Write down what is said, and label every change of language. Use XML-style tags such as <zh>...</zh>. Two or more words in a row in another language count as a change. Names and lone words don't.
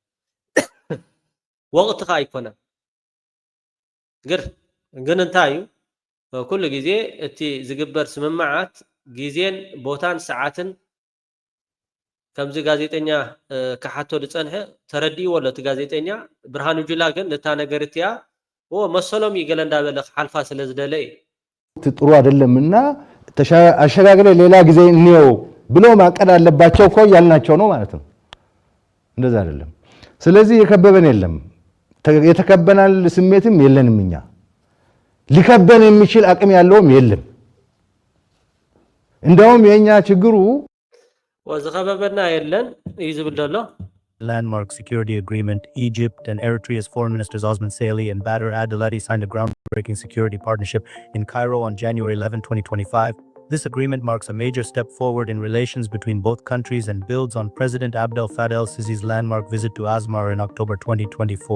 <ti>ወቅትኻ ኣይኮነን ግን እንታይ እዩ ኩሉ ግዜ እቲ ዝግበር ስምምዓት ግዜን ቦታን ሰዓትን ከምዚ ጋዜጠኛ ከሓቶ ዝፀንሐ ተረዲእዎ ኣሎ እቲ ጋዜጠኛ ብርሃኑ ጁላ ግን ነታ ነገር እትያ መሰሎም ይገለ እንዳበለ ሓልፋ ስለ ዝደለ</ti> <am>ጥሩ አይደለምና አሸጋግረ ሌላ ጊዜ እንየው ብሎ ማቀድ አለባቸው እኮ ያልናቸው ነው ማለት ነው እንደዛ አይደለም ስለዚህ የከበበን የለም የተከበናል ስሜትም የለንም እኛ ሊከበን የሚችል አቅም ያለውም የለም እንደውም የኛ ችግሩ</am> <ti>ወዝኸበበና የለን ይዝብል ደሎ</ti> <en>Landmark security agreement, Egypt and Eritrea's foreign ministers Osman Saleh and Badr Abdulati signed a groundbreaking security partnership in Cairo on January 11, 2025. This agreement marks a major step forward in relations between both countries and builds on President Abdel Fattah el-Sisi's landmark visit to Asmara in October 2024.</en>